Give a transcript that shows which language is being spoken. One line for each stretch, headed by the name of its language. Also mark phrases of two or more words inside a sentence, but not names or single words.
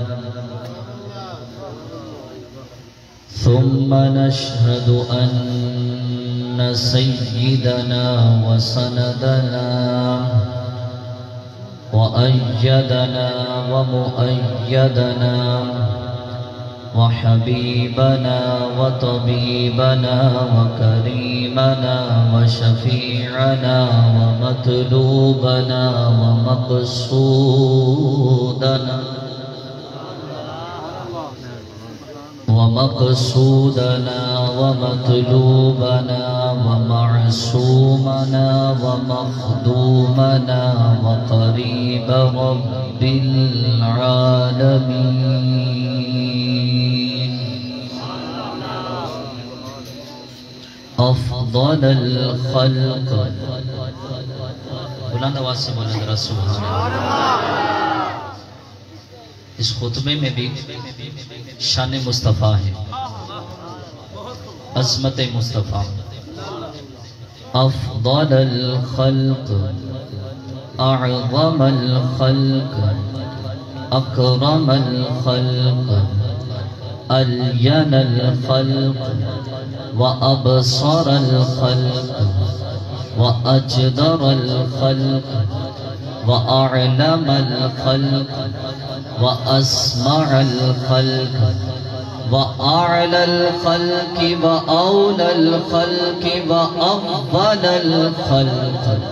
Arabic: ثم نشهد أن سيدنا وسندنا وأيدنا ومؤيدنا وحبيبنا وطبيبنا وكريمنا وشفيعنا ومطلوبنا ومقصودنا ومطلوبنا ومعصومنا ومخدومنا وقريب رب العالمين أفضل الخلق.
Urdu: بلند آواز سے بولیں ذرا
Arabic: سبحان اللہ.
Urdu: اس خطبے میں بھی شان مصطفیٰ ہے، عظمت مصطفیٰ.
Arabic: افضل الخلق، اعظم الخلق، اکرم الخلق، الین الخلق، وابصر الخلق، واجدر الخلق، واعلم الخلق، وأسمع الخلق، وأعلى الخلق، وأولى الخلق، وأفضل الخلق.